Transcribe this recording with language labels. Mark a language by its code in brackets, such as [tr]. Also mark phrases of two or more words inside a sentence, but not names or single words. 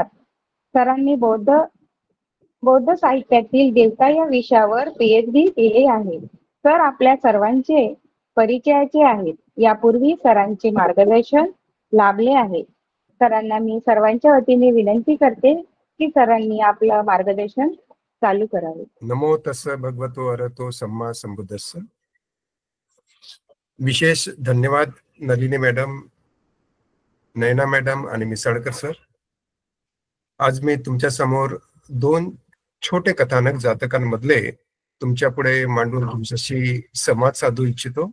[mr] सरांनी बौद्ध साहित्यातील देवता या विषयावर PhD केले आहे. सर आपल्या सर्वांचे परिचयाचे आहेत. यापूर्वी सरांचे मार्गदर्शन लाभले आहे. सरांना मी सर्वांच्या वतीने विनंती करते की सरांनी आपलं मार्गदर्शन चालू करावे. [pi] नमो तस्स भगवतो अरहतो सम्मा संबुद्धस्स. [mr] विशेष धन्यवाद नलिनी मॅडम, नयना मॅडम आणि मिसाळकर सर. आज मी तुमच्या समोर 2 छोटे कथानक जातकांमधले तुमच्या पुढे मांडून तुमच्याशी संवाद साधू इच्छितो.